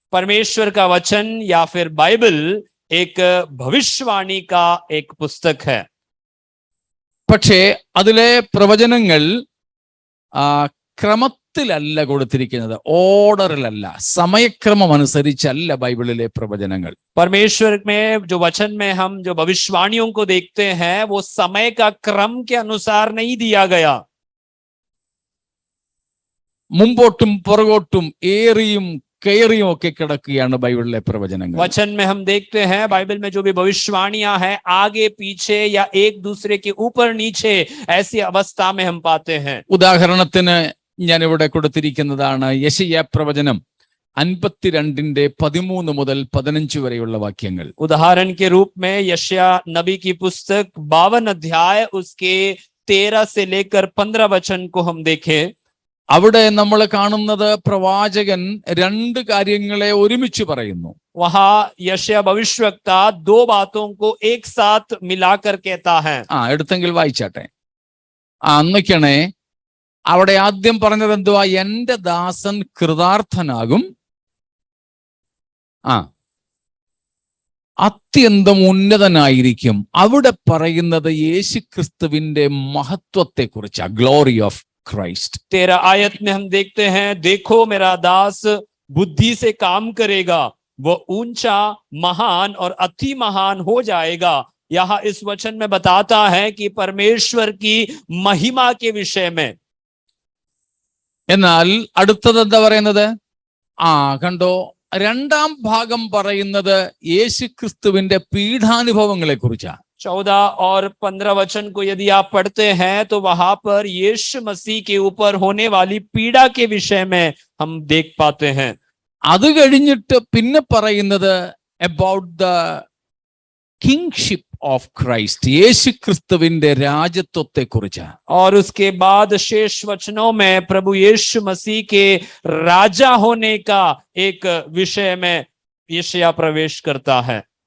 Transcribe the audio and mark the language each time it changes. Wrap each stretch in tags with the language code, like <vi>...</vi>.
<hi>परमेश्वर का वचन या फिर बाइबल एक भविष्यवाणी का एक पुस्तक है.</hi> <ml>പക്ഷേ അതിലെ പ്രവചനങ്ങൾ ക്രമത്തിലല്ല കൊടുത്തിരിക്കുന്നത്, ഓർഡറിലല്ല, സമയക്രമം അനുസരിച്ചല്ല ബൈബിളിലെ പ്രവചനങ്ങൾ.</ml> <hi>परमेश्वर में जो वचन में हम जो भविष्यवाणियों को देखते हैं वो समय का क्रम के अनुसार नहीं दिया गया.</hi> <ml>മുമ്പോട്ടും പുറകോട്ടും ഏറിയും കയറിയും ഒക്കെ കിടക്കുകയാണ് ബൈബിളിലെ പ്രവചനങ്ങൾ.</ml> <hi>वचन में हम देखते हैं बाइबल में जो भी भविष्यवाणियां हैं आगे पीछे या एक दूसरे के ऊपर नीचे ऐसी अवस्था में हम पाते हैं.</hi> <ml>ഉദാഹരണത്തിന് ഞാൻ ഇവിടെ കൊടുത്തിരിക്കുന്നതാണ് യെശയ്യാ പ്രവചനം 52:13 മുതൽ 15 വരെയുള്ള വാക്യങ്ങൾ.</ml> <hi>उदाहरण के रूप में यशाया नबी की पुस्तक 52 अध्याय उसके 13 से लेकर 15 वचन को हम देखें.</hi> <ml>അവിടെ നമ്മൾ കാണുന്നത് പ്രവാചകൻ 2 കാര്യങ്ങളെ ഒരുമിച്ച് പറയുന്നു.</ml> <hi>वहां यशाया भविष्यवक्ता 2 बातों को एक साथ मिलाकर कहता है.</hi> <ml>എടുത്തെങ്കിൽ വായിച്ചാട്ടെ. അന്നൊക്കെയാണേ അവിടെ ആദ്യം പറഞ്ഞത് എന്തുവാ? എന്റെ ദാസൻ കൃതാർത്ഥനാകും, അത്യന്തം ഉന്നതനായിരിക്കും. അവിടെ പറയുന്നത് യേശുക്രിസ്തുവിന്റെ മഹത്വത്തെ കുറിച്ചാ,</ml> <en>Glory of Christ.</en> <hi>13 आयत में हम देखते हैं, देखो मेरा दास बुद्धि से काम करेगा, वो ऊंचा महान और अति महान हो जाएगा. यहाँ इस वचन में बताता है कि परमेश्वर की महिमा के विषय में.</hi> <ml>എന്നാൽ അടുത്തത് എന്താ പറയുന്നത്? കണ്ടോ, 2ാം ഭാഗം പറയുന്നത് യേശുക്രിസ്തുവിന്റെ പീഡാനുഭവങ്ങളെ കുറിച്ചാ.</ml> <hi>14 और 15 वचन को यदि आप पढ़ते हैं तो वहां पर यीशु मसीह के ऊपर होने वाली पीड़ा के विषय में हम देख पाते हैं.</hi> <ml>അത് കഴിഞ്ഞിട്ട് പിന്നെ പറയുന്നത്</ml> <en>about the kingship of Christ,</en> <ml>യേശുക്രിസ്തുവിന്റെ രാജത്വത്തെ കുറിച്ചാ.</ml> <hi>और उसके बाद शेष वचनों में प्रभु यीशु मसीह के राजा होने का एक विषय में यशाया प्रवेश करता है.</hi>